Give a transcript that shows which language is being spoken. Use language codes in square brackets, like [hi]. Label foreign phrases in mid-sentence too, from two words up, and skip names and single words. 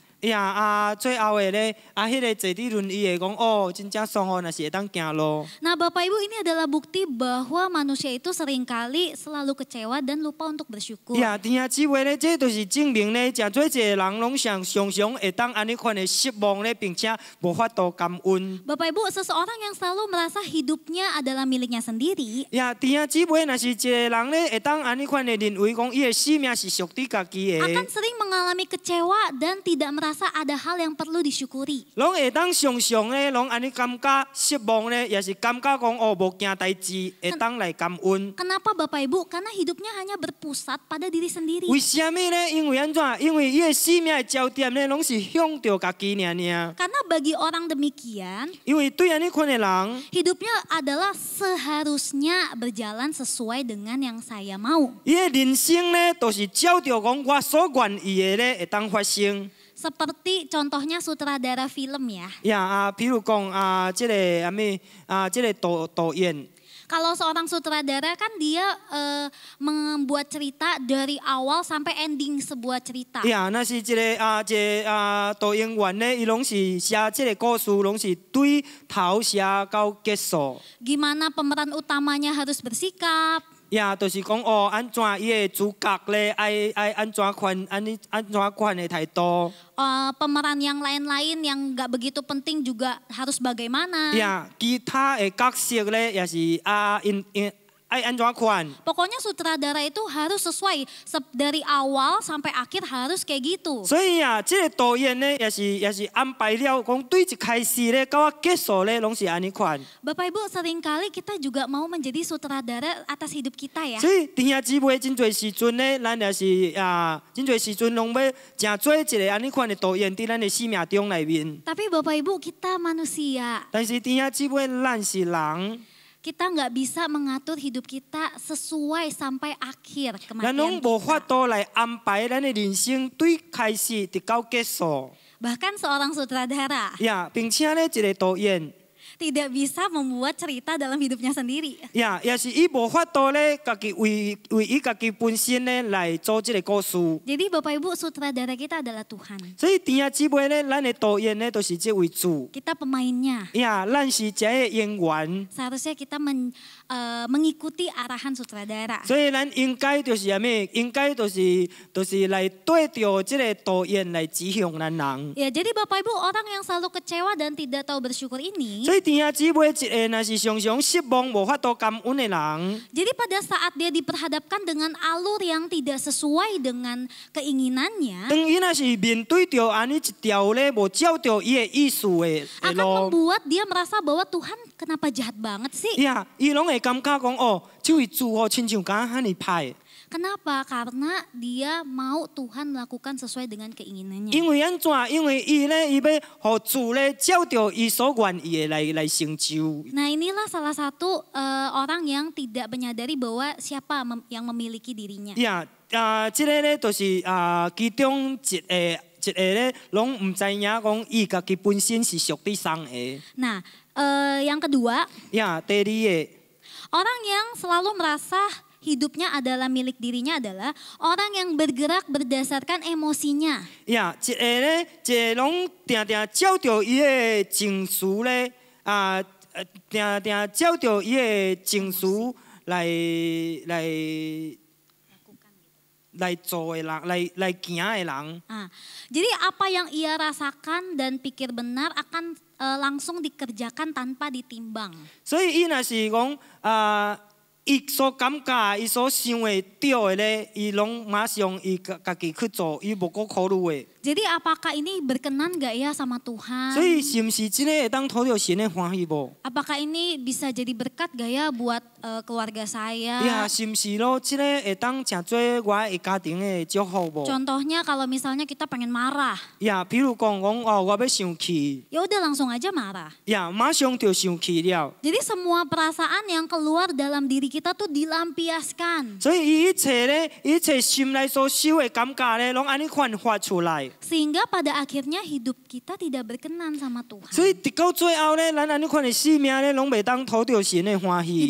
[nan] 最后的咧，迄个坐伫轮椅的讲真正爽若是会当行路。 [id] Nah Bapak Ibu ini adalah bukti bahwa manusia itu seringkali selalu kecewa dan lupa untuk bersyukur. [nan] 弟兄姊妹咧，这就是证明咧，真做一个人拢常会当安尼款的失望咧，并且无法度感恩。 [id] Bapak Ibu seseorang yang selalu merasa hidupnya adalah miliknya sendiri. [nan] 弟兄姊妹，若是一个人咧，会当安尼款的认为讲，伊的生命是属于家己的。 [id] Akan sering mengalami kecewa dan tidak merasa merasa ada hal yang perlu disyukuri. [nan] 拢会当常常咧，拢安尼感觉失望咧，也是感觉讲哦无件代志，会当来感恩。 [id] Kenapa Bapak Ibu? Karena hidupnya hanya berpusat pada diri sendiri. [nan] 为什么呢？因为安怎？因为伊的生命的焦点咧，拢是向着家己尔尔。 [id] Karena bagi orang demikian, [nan] 因为对安尼款的人， [id] hidupnya adalah seharusnya berjalan sesuai dengan yang saya mau. [nan] 伊的人生咧，都是照着讲我所愿意的咧，会当发生。 [id] Seperti contohnya sutradara film ya. [nan] 呀譬如讲即个即个导演。 [id] Kalau seorang sutradara kan dia membuat cerita dari awal sampai ending sebuah cerita. [nan] 呀，那是一个导演员咧，伊拢是写即个故事，拢是对头写到结束。 [id] Gimana pemeran utamanya harus bersikap. [nan] 呀，就是讲哦，安怎伊的主角咧，爱安怎款的态度。 [id] Pemeran yang lain-lain yang gak begitu penting juga harus bagaimana. [nan] 呀，其他的角色咧，也是爱安怎款。 [id] Pokoknya sutradara itu harus sesuai dari awal sampai akhir harus kayak gitu. [nan] 所以啊，这个导演咧，也是安排了，讲对一开始咧，到结束咧，拢是安尼款。 [id] Bapak Ibu, seringkali kita juga mau menjadi sutradara atas hidup kita ya. [nan] 所以弟兄姊妹，真侪时阵咧，咱也是真侪时阵拢要真做一个安尼款的导演，伫咱的生命中内面。 [id] Tapi Bapak Ibu, kita manusia. [nan] 但是弟兄姊妹，咱是人。 [id] Kita nggak bisa mengatur hidup kita sesuai sampai akhir [nan] 咱拢 [id] kematian [nan] 无法 [id] kita. [nan] 度来安排咱的人生对开始直到结束。 [id] Bahkan seorang sutradara [nan] 呀，并且咧，一个导演， [id] tidak bisa membuat cerita dalam hidupnya sendiri. [nan] 呀，也是伊无法度咧，家己为伊家己本身咧来做这个故事。 [id] Jadi Bapak Ibu, sutradara kita adalah Tuhan. [nan] 所以弟兄姊妹咧，咱的导演咧都是这位主。 [id] Kita pemainnya. [nan] 呀，咱是这个演员， [id] Seharusnya kita mengikuti arahan sutradara. [nan] 所以咱应该就是啥物？应该就是来对着这个导演来指向咱人。 [id] Ya, jadi Bapak Ibu, orang yang selalu kecewa dan tidak tahu bersyukur ini, [nan] 所以弟兄姊妹，一个若是常常失望、无法度感恩的人。 [id] jadi pada saat dia diperhadapkan dengan alur yang tidak sesuai dengan keinginannya, [nan] 当伊若是面对着安尼一条咧无照着伊的意思的 [id] akan [nan] 路， [id] membuat dia merasa bahwa Tuhan kenapa jahat banget sih? [nan] 呀，伊拢会感觉讲哦，这位主哦，亲像敢遐尼歹。 [id] Kenapa? Karena dia mau Tuhan melakukan sesuai dengan keinginannya. [nan] 因为安怎？因为伊咧，伊要互主咧照着伊所愿意的来成就。 [id] Nah, inilah salah satu orang yang tidak menyadari bahwa siapa yang memiliki dirinya. [nan] 呀，即个咧就是其中一个咧，拢唔知影讲伊家己本身是属地上的。 [id] Nah, yang kedua, [nan] 呀，第二个。 [id] orang yang selalu merasa hidupnya adalah milik dirinya adalah orang yang bergerak berdasarkan emosinya. [nan] 呀，一个咧，一个拢定定照着伊的情绪咧，定定照着伊的情绪来做的人，来行的人。 [id] Jadi apa yang ia rasakan dan pikir benar akan langsung dikerjakan tanpa ditimbang. [nan] 所以伊若是讲伊所感觉、伊所想的对的咧，伊拢马上伊家己去做，伊无搁考虑的。 [id] Jadi apakah ini berkenan gak ya sama Tuhan? [nan] 所以是毋是真诶会当讨着神的欢喜无？ [id] Apakah ini bisa jadi berkat gak ya buat keluarga saya? [nan] 呀，是毋是咯？即个会当诚做我的家庭的祝福无？ [id] Contohnya kalau misalnya kita pengen marah, [nan] 呀，比如讲哦，我要生气， [id] ya udah langsung aja marah. [nan] 呀，马上就生气了。 [id] Jadi semua perasaan yang keluar dalam diri kita tuh dilampiaskan. [nan] 所以一切咧，一切心内所受的感觉咧，拢安尼款发出来。 [id] Sehingga pada akhirnya hidup kita tidak berkenan sama Tuhan. [nan] 所以直到最后咧，咱安尼款的生命咧，拢袂当讨着神的欢喜。